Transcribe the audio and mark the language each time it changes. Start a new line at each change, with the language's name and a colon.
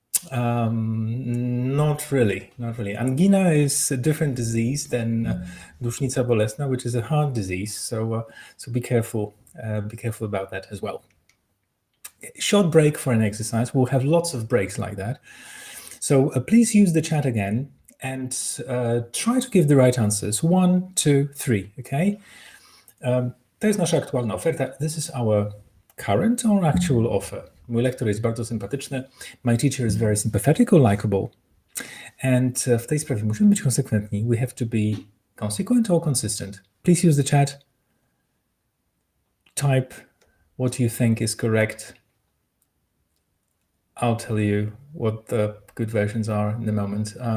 English: Not really, not really. Angina is a different disease than dusznica bolesna, which is a heart disease. So be careful about that as well. Short break for an exercise. We'll have lots of breaks like that. So please use the chat again and try to give the right answers. 1, 2, 3, okay?
Polish: To jest nasza aktualna oferta.
English: This is our current or actual offer.
Polish: Mój lektor jest bardzo sympatyczny.
English: My teacher is very sympathetic or likable.
Polish: And w tej sprawie musimy być konsekwentni.
English: We have to be consequent or consistent. Please use the chat. Type what you think is correct. I'll tell you what the good versions are in a moment.